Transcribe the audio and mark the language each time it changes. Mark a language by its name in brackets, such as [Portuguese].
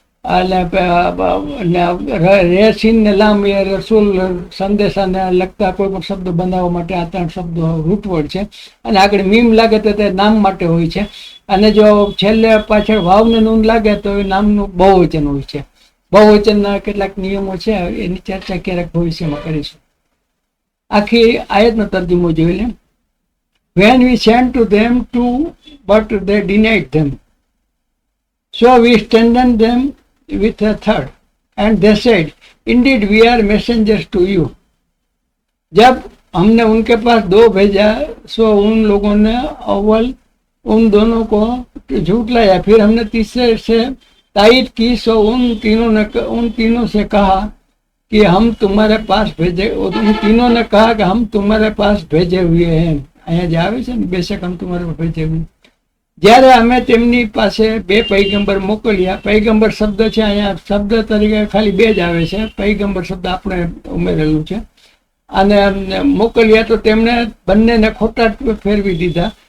[Gujarati] રેસીન ને લામ એ રસૂલ સંદેશાને લગતા કોઈ પણ શબ્દ બનાવવા માટે આ 3 શબ્દો રૂટવર્ડ છે. અને આગળ મીમ લાગે તો તે નામ માટે હોય છે, અને જો છેલ્લે પાછળ વાવને નૂન લાગે તો એ નામનું બહુવચન હોય છે. બહુવચનના કેટલાક નિયમો છે, એની ચર્ચા ક્યારેક ભવિષ્યમાં કરીશું. આખી આયતનો તર્જુમો જોઈ લે. [English] When we sent to them to, but they denied them. So we strengthened them with a third, and they said, Indeed, we are messengers to you. [Hindi] जब हमने उनके पास 2 भेजा, सो उन लोगों ने अव्वल उन दोनों को झूठलाया. फिर हमने तीसरे से तायद की, सो उन तीनों से कहा कि हम तुम्हारे पास भेजे. उन तीनों ने कहा कि हम तुम्हारे पास भेजे हुए हैं. [Gujarati] અહીંયા જે આવે છે ને, બેશક [Hindi] हम तुम्हारे पास भेजे हुए. [Gujarati] જ્યારે અમે તેમની પાસે 2 પૈગંબર મોકલ્યા. પૈગંબર શબ્દ છે અહીંયા શબ્દ તરીકે ખાલી 2 જ આવે છે. પૈગંબર શબ્દ આપણે ઉમેરેલું છે. અને મોકલ્યા તો તેમણે બંનેને ખોટા ફેરવી દીધા.